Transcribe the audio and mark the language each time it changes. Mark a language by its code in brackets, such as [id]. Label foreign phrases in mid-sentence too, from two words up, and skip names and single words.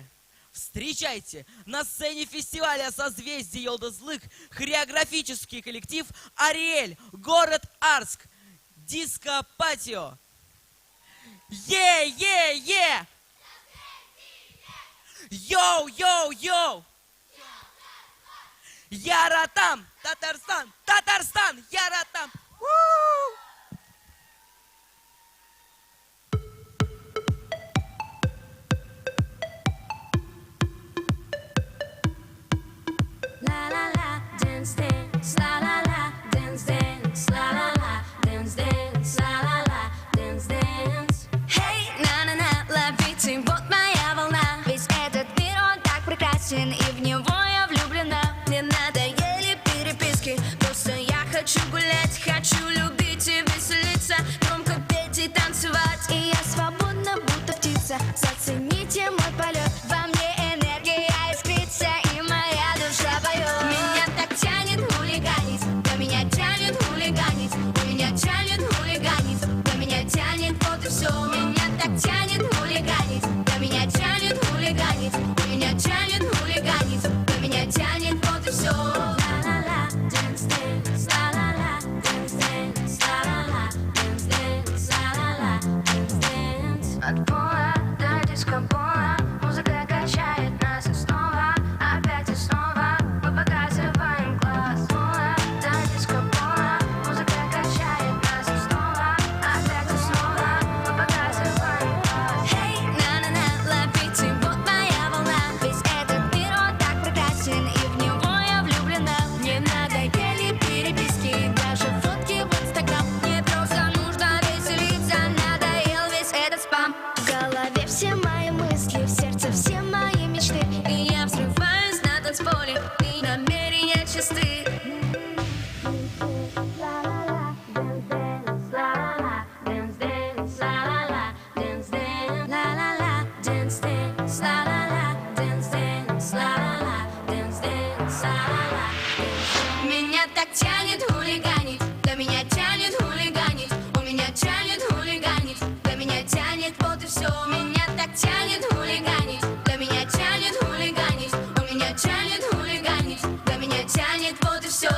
[ru] Встречайте на сцене фестиваля «Созвездие Йолдызлык» хореографический коллектив «Ариэль», город Арск, диско-патио. Е-е-е! Йоу-йоу-йоу! [tt] Яратам! Татарстан! Татарстан! Яратам! [en] La la la, dance dance, la la la, dance dance, la la la, dance dance, la la la, dance dance. [ru] Hey, на-на-на, ловите, вот моя волна. Весь этот мир, он так прекрасен, и в него я влюблена. Мне надоели переписки, просто я хочу гулять, хочу любить и веселиться, громко петь и танцевать. И я свободна, будто птица, зацените мой полет. Во мне энергия искрится, и моя душа поет. Меня так тянет хулиганить, да меня тянет хулиганить, да меня тянет хулиганить, да меня тянет, вот и все. Меня так тянет хулиганить, да меня тянет хулиганить, да меня тянет хулиганить, да меня тянет, вот и все. [en] La-la-la, dance dance, la-la-la, dance dance, la-la-la, dance dance, la-la-la, dance dance. [ru] От пола до диско-пола музыка качает нас и снова, опять и снова мы показываем класс. От пола до диско-пола музыка качает нас и снова, опять и снова мы показываем класс. Hey, на-на-на, ловите, вот моя волна. Весь этот мир, он так прекрасен, и в него я влюблена. Мне надоели переписки, даже фотки в Инстаграм. Мне просто нужно веселиться, надоел весь этот спам. В голове все мои мысли, в сердце все мои мечты, и я взрываюсь на танцполе, и намерения чисты. [en] La-la-la, dance dance, la-la-la, dance dance, la-la-la, dance dance, la-la-la, dance dance, la-la-la, dance dance, la-la-la, dance dance. [ru] Меня так тянет хулиганить, да меня тянет хулиганить, у меня тянет хулиганить, да меня тянет, вот и все. Меня так тянет хулиганить, да меня тянет хулиганить, у меня тянет хулиганить, да меня тянет, вот и все.